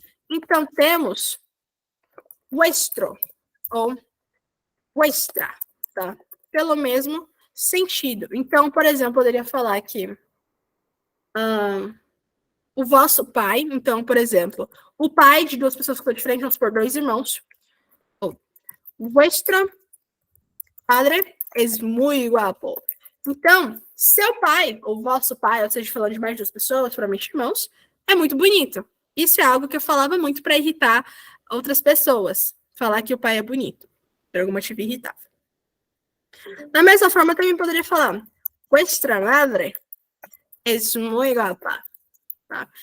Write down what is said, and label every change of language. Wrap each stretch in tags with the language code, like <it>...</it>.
<pt>Então, temos vuestro ou vuestra, tá? Pelo mesmo sentido. Então, por exemplo, eu poderia falar que o vosso pai, então, por exemplo, o pai de duas pessoas que estão diferentes, vamos supor, dois irmãos.</pt> <es>Vuestro padre es muy guapo.</es> <pt>Então, seu pai, ou vosso pai, ou seja, falando de mais de duas pessoas, provavelmente irmãos, é muito bonito. Isso é algo que eu falava muito para irritar outras pessoas. Falar que o pai é bonito. Por algum motivo irritava. Da mesma forma, eu também poderia falar</pt> <es>vuestra madre es muy guapa.</es> <pt>Tá?</pt>